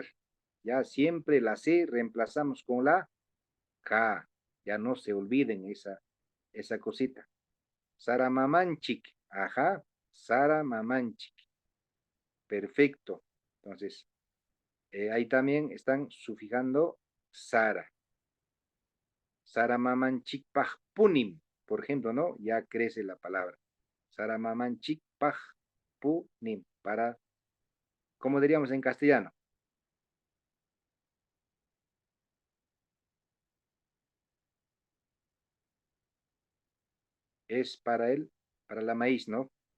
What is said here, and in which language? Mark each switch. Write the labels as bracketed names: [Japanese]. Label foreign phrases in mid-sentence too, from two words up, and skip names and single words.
[Spanish] Ya siempre la C reemplazamos con la K. Ya no se olviden esa cosita. [Quechua] Saramamanchik. Ajá, Saramamanchik. [Spanish] Perfecto. Entonces, ahí también están sufijando Sara. [Quechua] Saramamanchik punim, [Spanish] por ejemplo, ¿no? Ya crece la palabra. [Quechua] Saramamanchik punim. [Spanish] Para, ¿cómo diríamos en castellano? Es para la maíz, ¿no?